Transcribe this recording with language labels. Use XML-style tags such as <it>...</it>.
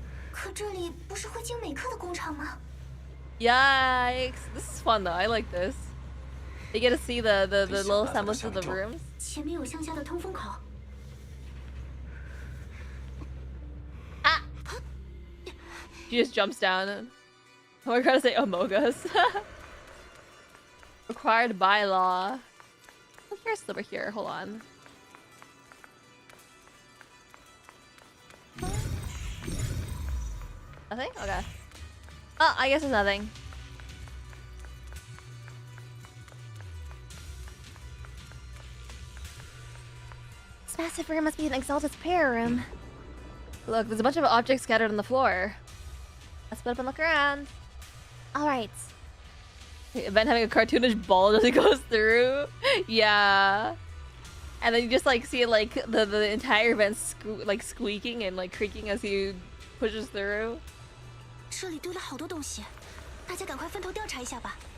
<zh>可这里不是灰晶美克的工厂吗？</zh> <en>Yikes. This is fun though. I like this. You get to see the little semblance of the rooms.</en> <zh>前面有向下的通风口。</zh> <en>Ah! She just jumps down. We're gonna say Amogus. Required by law. Here's over here. Hold on. Nothing? Okay. Oh, I guess there's nothing. This massive room must be an Exalted prayer room. Look, there's a bunch of objects scattered on the floor. Let's split up and look around. Alright. Ben having a cartoonish ball as it goes through. Yeah. And then you just like see like the entire vent like squeaking and like creaking as he pushes through.</en> <zh>这里堆了好多东西，大家赶快分头调查一下吧。</zh>